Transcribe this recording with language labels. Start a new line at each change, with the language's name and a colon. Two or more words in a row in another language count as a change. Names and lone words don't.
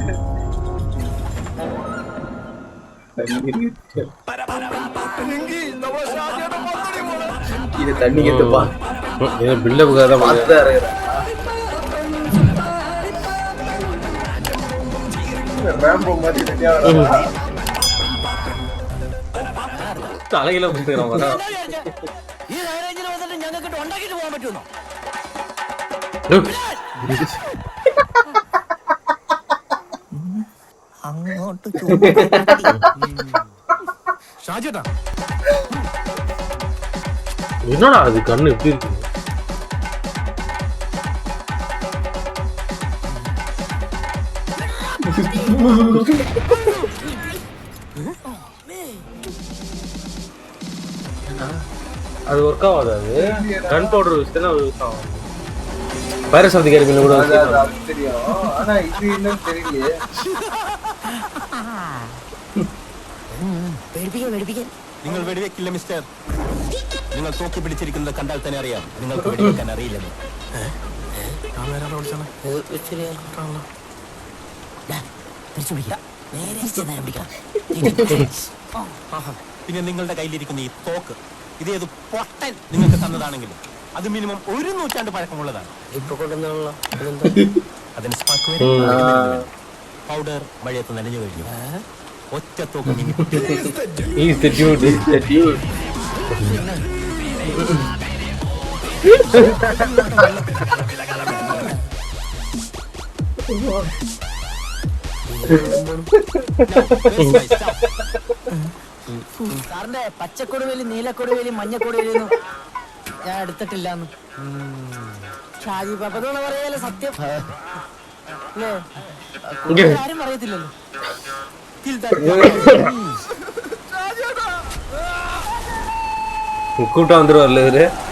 Tamil: இது தண்ணி கேட்டுப்பா பில்டப்புக்காக தான் ராம்போ மாதிரி ரெடியா தலையில போட்டுக்கிறான்.
Malayalam: ഈ ഹൈറേഞ്ചിൽ വന്നിട്ട് ഞങ്ങൾക്ക് ഉണ്ടാക്കിട്ട് പോകാൻ പറ്റുമോ? അങ്ങോട്ട് ഷാജേട്ടാ
Tamil: என்னடா அது கண்ணு எப்படி இருக்கு? அது ஒர்க் ஆகாது. அது
English: gun powder
Tamil: வச்சுனா யூஸ் ஆகும். வைரஸ் ஆஃப் தி கேரிபியன்ல கூட அது தெரியும். ஆனா இது இன்னும் தெரியலையே.
Malayalam: നിങ്ങൾ വെടിവെക്കില്ല മിസ്റ്റർ. നിങ്ങൾ തോക്കി പിടിച്ചിരിക്കുന്നത് കണ്ടാൽ തന്നെ അറിയാം നിങ്ങൾക്ക് വെടിവെക്കാൻ അറിയില്ലെന്ന്. പിന്നെ നിങ്ങളുടെ കയ്യിലിരിക്കുന്ന ഈ തോക്ക് ഇതേത് പൊട്ടൻ നിങ്ങൾക്ക് തന്നതാണെങ്കിലും അത് മിനിമം 1 നൂറ്റാണ്ട് പഴക്കമുള്ളതാണ്. ഇപ്പൊ കൊണ്ടുവന്നാണല്ലോ. അതിന് പൗഡർ മഴയത്ത് നനഞ്ഞു കഴിഞ്ഞു. ഒറ്റ തോക്ക് മിനി
English: He's the dude. He's the dude.
Malayalam: സാറിന്റെ പച്ചക്കൊടുവേലി നീലക്കൊടുവേലി മഞ്ഞക്കൊടുവേലിന്നും ഞാൻ എടുത്തിട്ടില്ലാന്ന് ഷാജി പാപ്പനോട് പറയാലോ സത്യം അല്ലേ? ആരും പറയത്തില്ലല്ലോ.
Tamil: கூட்டம் வந்துருவார்ல இவரு.